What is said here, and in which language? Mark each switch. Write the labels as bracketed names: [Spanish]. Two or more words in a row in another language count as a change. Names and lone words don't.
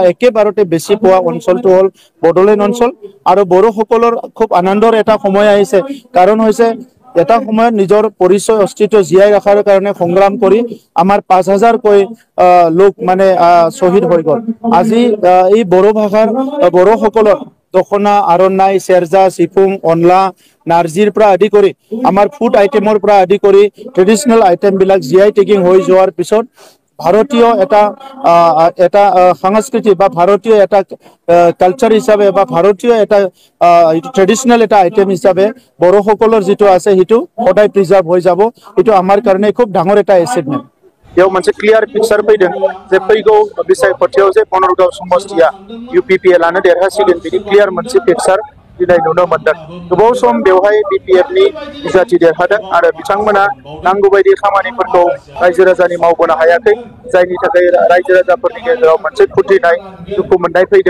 [Assamese] একেবাৰতে বেছি পোৱা অঞ্চলটো হ'ল বড়োলেণ্ড অঞ্চল আৰু বড়োসকলৰ খুব আনন্দৰ এটা সময় আহিছে কাৰণ হৈছে এটা সময়ত নিজৰ পৰিচয় অস্তিত্ব জীয়াই ৰখাৰ কাৰণে সংগ্ৰাম কৰি আমাৰ 5000কৈ লোক মানে শ্বহীদ হৈ গ'ল আজি এই বড়ো ভাষাৰ বড়োসকলৰ দখনা আৰনাই সেৰজা সিফুং অনলা নাৰ্জিৰ পৰা আদি কৰি আমাৰ [English] food item [Assamese] পৰা আদি কৰি [English] traditional item [Assamese] বিলাক জিআই টেগিং হৈ যোৱাৰ পিছত ভাৰতীয় এটা সংস্কৃতি বা ভাৰতীয় এটা কালচাৰ হিচাপে বা ভাৰতীয় এটা ট্ৰেডিশনেল এটা আইটেম হিচাপে বড়োসকলৰ যিটো আছে সেইটো সদায় প্ৰিজাৰ্ভ হৈ যাব এইটো আমাৰ কাৰণে খুব ডাঙৰ এটা এচিভমেণ্ট [Bodo] बेयाव मोनसे क्लियार पिक्चार फैदों जे फैगौ बिसायख'थियाव जे बनरगाव समस्तिया UPPLआनो देरहासिगोन बिनि क्लियार मोनसे पिक्चार दिनै नुनो मोनदों गोबाव सम बेवहाय BPFनि बिजाथि देरहादों आरो बिथांमोना नांगौ बायदि खामानिफोरखौ रायजो राजानि मावबोनो हायाखै जायनि थाखाय रायजो राजाफोरनि गेजेराव मोनसे खुद्रिनाय दुखु मोननाय फैदों